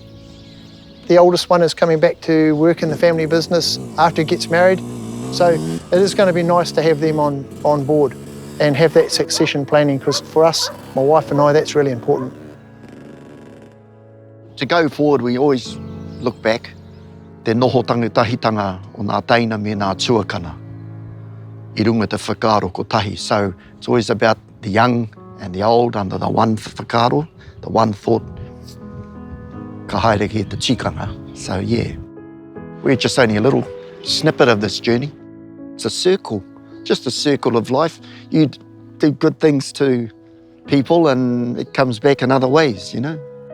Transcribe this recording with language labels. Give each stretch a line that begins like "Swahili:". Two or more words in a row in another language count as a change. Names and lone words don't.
English: The oldest one is coming back to work in the family business after he gets married. So it is going to be nice to have them on board and have that succession planning, because for us, my wife and I, that's really important. To go forward, we always look back.
Māori: Te noho tangitahitanga o ngā teina me ngā tuakana. I runga te whakaaro ko tahi.
English: So it's always about the young and the old under the one whakaaro, the one thought.
Māori: Ka haere ki te tikanga.
English: So yeah, we're just only a little snippet of this journey. It's a circle, just a circle of life. You do good things to people and it comes back in other ways, you know.